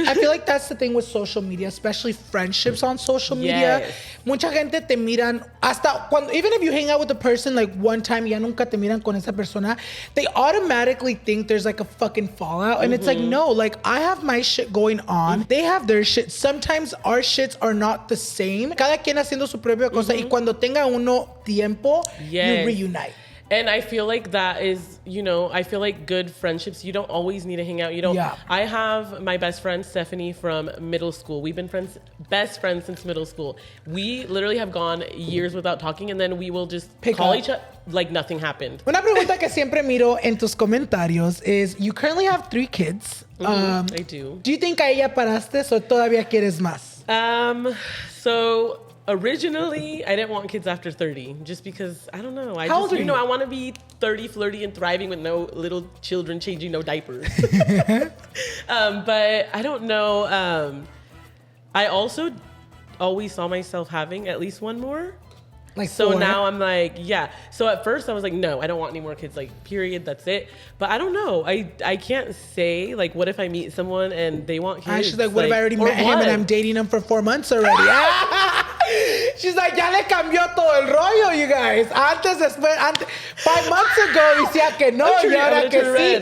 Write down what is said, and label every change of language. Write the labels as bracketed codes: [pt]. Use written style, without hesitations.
[en] I feel like that's the thing with social media, especially friendships on social media. Yes. [es] Mucha gente te miran hasta cuando, [en] even if you hang out with a person like one time, [es] ya nunca te miran con esa persona, [en] they automatically think there's like a fucking fallout. And it's like, no, like I have my shit going on. They have their shit. Sometimes our shits are not the same. [es] Cada quien haciendo su propia cosa. Y cuando tenga uno tiempo, [en] you reunite. And I feel like that is, you know, I feel like good friendships, you don't always need to hang out. You don't. Yeah. I have my best friend, Stephanie, from middle school. We've been best friends since middle school. We literally have gone years without talking, and then we will just call each other like nothing happened. [es] Una pregunta que siempre miro en tus comentarios [en] is, you currently have 3 kids. I do. Do you think [es] a ella paraste o todavía quieres más? [en] So... originally, I didn't want kids after 30, just because, I don't know. How old are you? I want to be 30, flirty, and thriving with no little children changing no diapers. But I don't know. I also always saw myself having at least one more. Like so 4? Now I'm like, yeah. So at first I was like, no, I don't want any more kids, like, period, that's it. But I don't know. I can't say, like, what if I meet someone and they want kids? She's like, what if I already met him and I'm dating him for 4 months already? She's like, [es] ya le cambió todo el rollo, [en] you guys. [es] Antes, [en] 5 months ago, [es] decía que no, y ahora que sí.